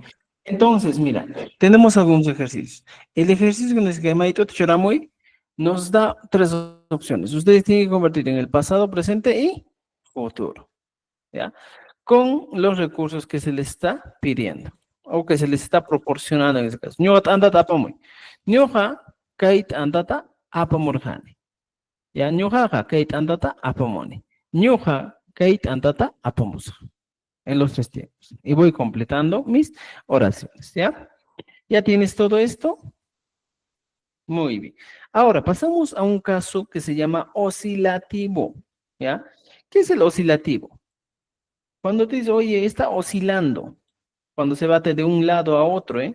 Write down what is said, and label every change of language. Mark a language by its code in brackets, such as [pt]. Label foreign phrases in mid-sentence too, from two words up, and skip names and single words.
[es] Entonces, mira, tenemos algunos ejercicios. El ejercicio con el que Maito Choramoy nos da 3 opciones. Ustedes tienen que convertir en el pasado, presente y futuro. ¿Ya? Con los recursos que se les está pidiendo o que se les está proporcionando en este caso. [qu] Ñuqa andata apamuy. Ñuqa kayta andata apamurqani. Ya, ñuqaqa kayta andata apamuni. Ñuqa kayta andata apamusqa. [es] En los 3 tiempos. Y voy completando mis oraciones, ¿ya? ¿Ya tienes todo esto? Muy bien. Ahora pasamos a un caso que se llama oscilativo, ¿ya? ¿Qué es el oscilativo? Cuando te dice, oye, está oscilando, cuando se bate de un lado a otro, ¿eh?